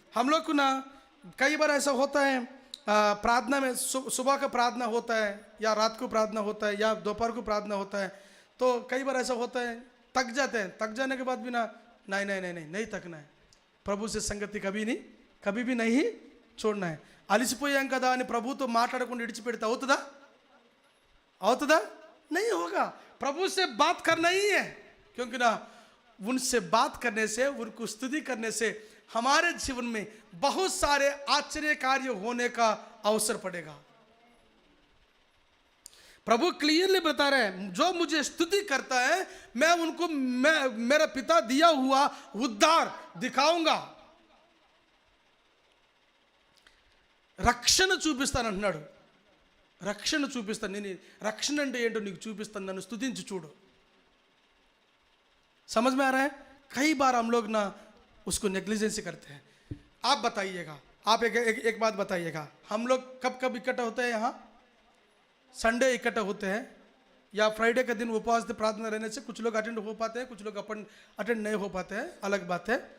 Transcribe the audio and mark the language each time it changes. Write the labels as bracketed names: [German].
[Hindi] हम लोग को ना कई बार ऐसा होता है, प्रार्थना में सुबह का प्रार्थना होता है या रात को प्रार्थना होता है या दोपहर को प्रार्थना होता है, तो कई बार ऐसा होता है थक जाते हैं. थक जाने के बाद भी ना नहीं थकना है. प्रभु से संगति कभी भी नहीं छोड़ना है. [Telugu] అలిసిపోయాం కదా అని ప్రభుతో మాట్లాడకుండా విడిచిపెడితే అవుతుందా? [Hindi] नहीं होगा. प्रभु से बात करना ही है, क्योंकि ना उनसे बात करने से, उनको स्तुति करने से हमारे जीवन में बहुत सारे आश्चर्य कार्य होने का अवसर पड़ेगा. प्रभु क्लियरली बता रहे हैं, जो मुझे स्तुति करता है मैं उनको मेरा पिता दिया हुआ उद्धार दिखाऊंगा. [Telugu] రక్షణ చూపిస్తాను అంటున్నాడు. రక్షణ చూపిస్తాను. నేను రక్షణ అంటే ఏంటో నీకు చూపిస్తాను, నన్ను స్తుతించి చూడు. [Hindi] समझ में आ रहा है? कई बार हम लोग ना उसको नेग्लिजेंसी करते हैं. आप बताइएगा, आप एक बात बताइएगा, हम लोग कब इकट्ठा होते हैं यहाँ? संडे इकट्ठा होते हैं या फ्राइडे का दिन उपवास प्रार्थना रहने से कुछ लोग अटेंड हो पाते हैं, कुछ लोग अटेंड नहीं हो पाते हैं, अलग बात है.